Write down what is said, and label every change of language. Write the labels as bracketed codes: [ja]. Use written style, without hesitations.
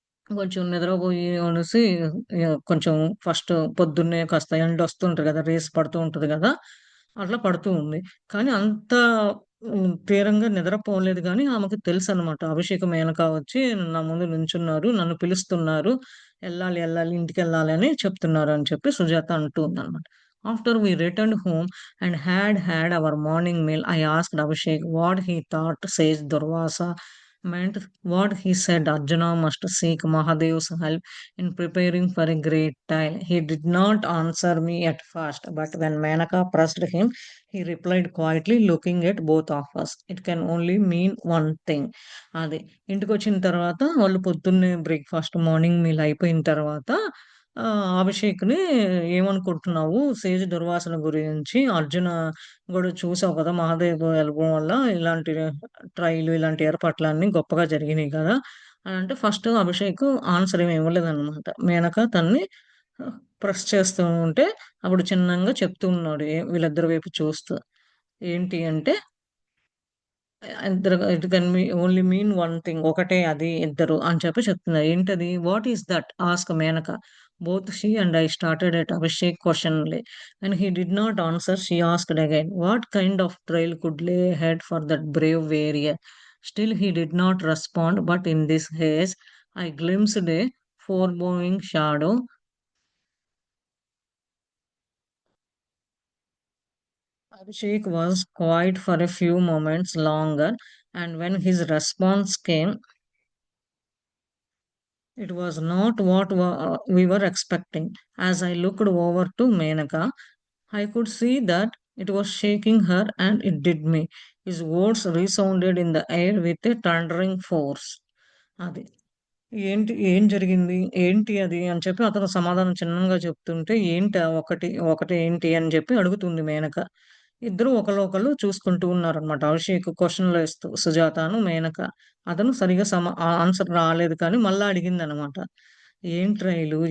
[te] కొంచెం నిద్రపోయి అనేసి కొంచెం ఫస్ట్ పొద్దున్నే కాస్త ఎండొస్తుంటది గదా! రేసి పడుతూ ఉంటది గదా! అట్లా పడుతూ ఉంది. కానీ అంత తీవ్రంగా నిద్రపోలేదు గానీ, ఆమెకు తెలుసనమాట. అభిషేక్, మేనక వచ్చి నా ముందు నుంచున్నారు. నన్ను పిలుస్తున్నారు. ఎళ్ళాలి, ఎళ్ళాలి, ఇంటికెళ్ళాలి అని చెప్తున్నారు అని చెప్పి సుజాత అంటూ ఉందనమాట. [en] After we returned home and had our morning meal, I asked Abhishek what he thought sage Durvasa meant. What he said Arjuna must seek Mahadev's help in preparing for a great tale. He did not answer me at first, but when Menaka pressed him, he replied quietly, looking at both of us. It can only mean one thing. [te] అది. ఇంటికొచ్చిన తర్వాత వాళ్ళు పొద్దున్నే breakfast, morning meal అయిపోయిన తర్వాత అభిషేక్‌ని ఏమనుకుంటున్నావు 'Sage దుర్వాసన' గురించి? అర్జున గూడా చూసావు కదా! మహాదేవ్ వెళ్ళడం వల్ల ఇలాంటి ట్రైలు, ఇలాంటి ఏర్పాట్లన్నీ గొప్పగా జరిగినియి కదా! అనంటే ఫస్ట్ అభిషేక్ ఆన్సర్ ఏమి ఇవ్వలేదనమాట. మేనక తనని ప్రెస్ చేస్తూ ఉంటే అప్పుడు చిన్నంగా చెప్తూ ఉన్నాడు. వీళ్ళిద్దరి వైపు చూస్తూ. ఏంటి అంటే ఇద్దరు [en] It can only mean one thing. [te] ఒకటే అది ఇద్దరు అని చెప్పి చెప్తున్నారు. ఏంటది? [en] What is that? Ask Menaka. Both she and I started at Abhishek questioningly. When he did not answer, she asked again, what kind of trail could lay ahead for that brave warrior? Still he did not respond, but in this haze, I glimpsed a foreboding shadow. Abhishek was quiet for a few moments longer, and when his response came, it was not what we were expecting. As I looked over to Menaka, I could see that it was shaking her, and it did me. His words resounded in the air with a thundering force. [te] అది. ఏం జరిగింది? ఏంటి అది? అని చెప్పి అతను సమాధానం చిన్నంగా చెప్తుంటే, ఒకటి ఏంటి అని చెప్పి అడుగుతుంది మేనక. ఇద్దరు ఒకళ్ళొకళ్ళు చూసుకుంటూ ఉన్నారనమాట. అభిషేక్ క్వెషన్‌లేస్తూ సుజాతను, మేనక. అతను సరిగ్గా ఆన్సర్ రాలేదు కానీ మళ్ళా అడిగిందనమాట. ఏంట్రా ఈళ్ళు?